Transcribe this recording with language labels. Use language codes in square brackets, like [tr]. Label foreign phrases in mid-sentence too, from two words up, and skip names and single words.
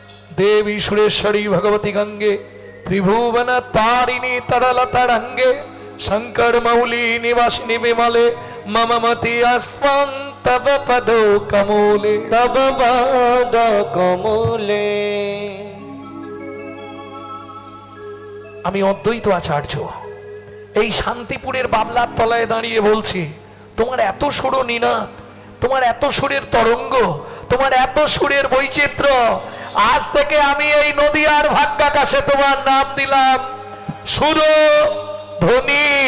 [sa] देवी सुरेश्वरी भगवती गंगे त्रिभुवन तारिणी तरलतरंगे शंकर मौली निवासिनी विमले मम मति अस्त्वं तव पदो कमूले তব পদ কমলে। [bn] আমি অদ্বৈত আচার্য এই শান্তিপুরের বাবলার তলায় দাঁড়িয়ে বলছি, তোমার এত সুর নিনাদ, তোমার এত সুরের তরঙ্গ, তোমার এত সুরের বৈচিত্র্য, আজ থেকে আমি এই নদীয়ার ভাগ্যাকাশে তোমার নাম দিলাম সুরধ্বনি।